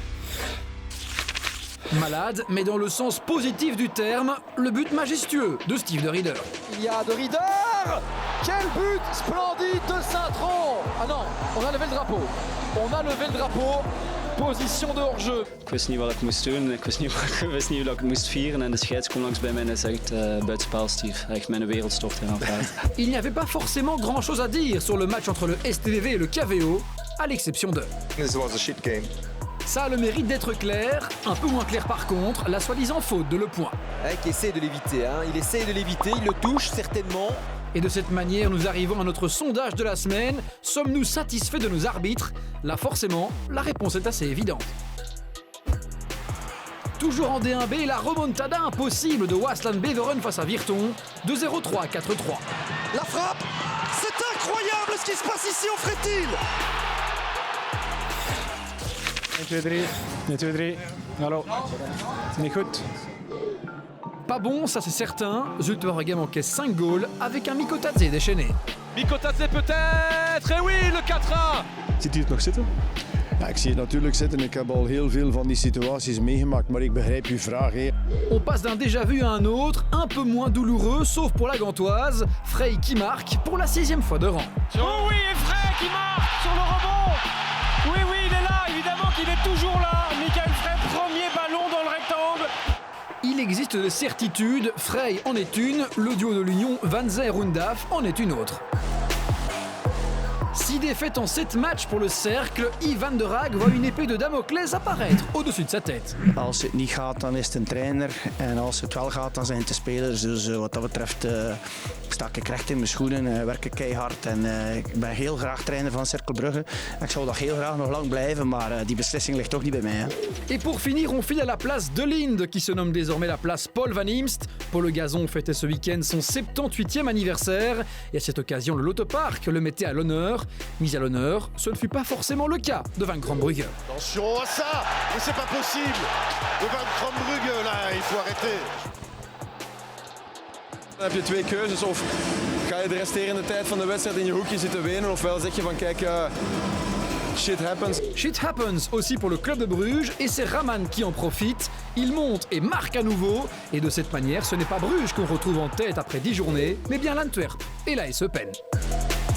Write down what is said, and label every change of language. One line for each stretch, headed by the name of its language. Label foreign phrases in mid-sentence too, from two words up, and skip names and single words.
French: Malade, mais dans le sens positif du terme, le but majestueux de Steve De Ridder. Il y a De Ridder. Quel but splendide de Saint-Tron. Ah non, on a levé le drapeau. On a levé le drapeau. Position de hors-jeu.
Dutch: Ik wist niet wat ik moest doen, ik wist niet hoe ik moest vieren en de scheids kwam langs bij mij en zegt buitenspel Steve, echt mijn wereld stort hier aan het.
French: Il n'y avait pas forcément grand-chose à dire sur le match entre le STVV et le KVO, à l'exception de...
English: This was a shit game.
French: Ça a le mérite d'être clair, un peu moins clair par contre, la soi-disant faute de Le Point. Qui essaie de l'éviter, il essaie de l'éviter, il le touche certainement. Et de cette manière, nous arrivons à notre sondage de la semaine. Sommes-nous satisfaits de nos arbitres? Là, forcément, la réponse est assez évidente. Toujours en D1B, la remontada impossible de Waasland Beveren face à Virton, de 0-3 à 4-3. La frappe, c'est incroyable ce qui se passe ici au Frétil.
Dutch: 1, 2, 3. Hallo. C'est niet goed.
French: Pas bon, ça c'est certain. Zulte Waregem encaisse 5 goals avec un Mikotadze déchaîné. Mikotadze peut-être, et oui, le 4-1.
Dutch: Ziet u het nog zitten? Ja, ik zie het natuurlijk zitten. Ik heb al heel veel van die situaties meegemaakt, maar ik begrijp uw vraag.
French: On passe d'un déjà vu à un autre, un peu moins douloureux, sauf pour la Gantoise. Frey qui marque pour la 6e fois de rang. Oh oui, et Frey qui marque sur le rebond. Oui, il est là, évidemment qu'il est toujours là. Michael Frey, premier ballon dans le rectangle. Il existe des certitudes, Frey en est une, le duo de l'Union Van Zer-Rundaf en est une autre. 6 défaites en 7 matchs pour le cercle, Yves Van der Haag voit une épée de Damoclès apparaître au-dessus de sa tête.
Dutch: Als het niet gaat, dan is het een trainer. En als het wel gaat, dan zijn het de spelers. Dus wat dat betreft sta ik recht in mijn schoenen, werk ik keihard. En ik ben heel graag trainer van Cercle Brugge. Ik zou dat heel graag nog lang blijven, maar die beslissing ligt toch niet bij mij. Hè.
French: Et pour finir, on file à la place de Linde, qui se nomme désormais la place Paul Van Imst. Paul Le Gazon fêtait ce week-end son 78e anniversaire. Et à cette occasion, le Lotopark le mettait à l'honneur. Mis à l'honneur, ce ne fut pas forcément le cas de Van Krombrugge. Attention à ça, mais c'est pas possible. De Van Krombrugge, là, il faut arrêter.
Dutch: Dan heb je 2 keuzes. Of ga je de resterende tijd van de wedstrijd in je hoekje zitten wenen, ofwel zeg je van kijk,
English: shit happens. Shit happens
French: aussi pour le club de Bruges et c'est Raman qui en profite. Il monte et marque à nouveau. Et de cette manière, ce n'est pas Bruges qu'on retrouve en tête après 10 journées, mais bien l'Antwerp et la SE Pen.